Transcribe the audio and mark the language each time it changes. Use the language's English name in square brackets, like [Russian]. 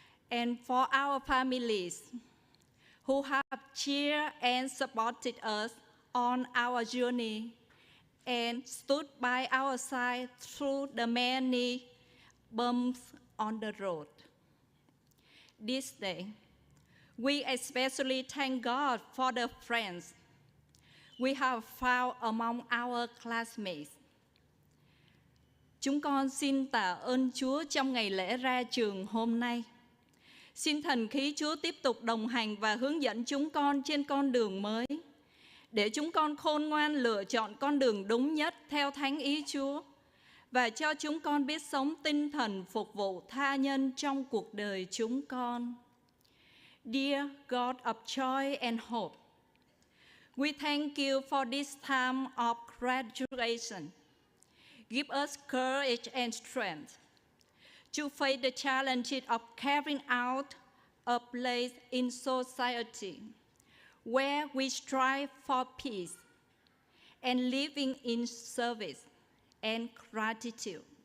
[English] And for our families who have cheered and supported us on our journey and stood by our side through the many bumps on the road. This day, we especially thank God for the friends we have found among our classmates. [Vietnamese] Chúng con xin tạ ơn Chúa trong ngày lễ ra trường hôm nay. Xin thần khí Chúa tiếp tục đồng hành và hướng dẫn chúng con trên con đường mới, để chúng con khôn ngoan lựa chọn con đường đúng nhất theo thánh ý Chúa, và cho chúng con biết sống tinh thần phục vụ tha nhân trong cuộc đời chúng con. [English] Dear God of joy and hope, we thank you for this time of graduation. Give us courage and strength to face the challenges of carrying out a place in society where we strive for peace and living in service and gratitude.